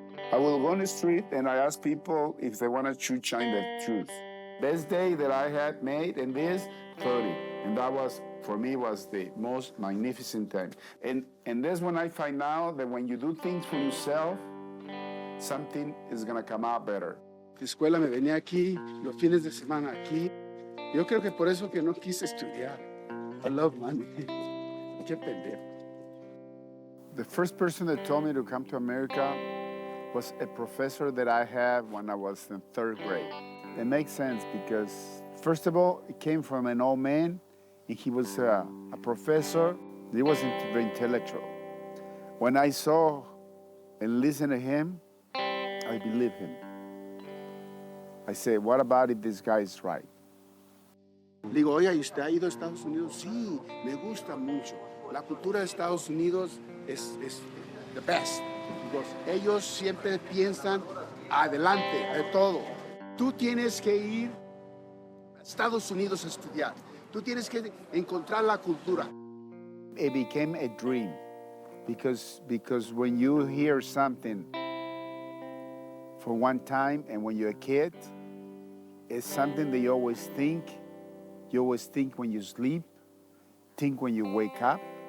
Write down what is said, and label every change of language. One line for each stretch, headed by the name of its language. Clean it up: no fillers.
English: I will go on the street and I ask people if they want to shine their shoes. Best day that I had made in this, 30. And that was, for me, was the most magnificent time. And that's when I find out that when you do things for yourself, something is going to come out better.
Spanish: La escuela me venía aquí, los fines de semana aquí. Yo creo que por eso que no quise estudiar.
English: I love money.
Spanish: Qué pendejo.
English: The first person that told me to come to America was a professor that I had when I was in 3rd grade. It makes sense because, first of all, it came from an old man, and he was a professor. He wasn't very intellectual. When I saw and listened to him, I believed him. I said, what about if this guy is right?
Spanish: Le digo, oye, ¿y usted ha ido a Estados Unidos? Sí, me gusta mucho. La cultura de Estados Unidos es
English: the best. Because
Spanish: ellos siempre piensan adelante de todo. Tú tienes que ir a Estados Unidos a estudiar. Tú tienes que encontrar la cultura.
English: It became a dream because when you hear something for one time and when you're a kid, it's something that you always think. You always think when you sleep, think when you wake up.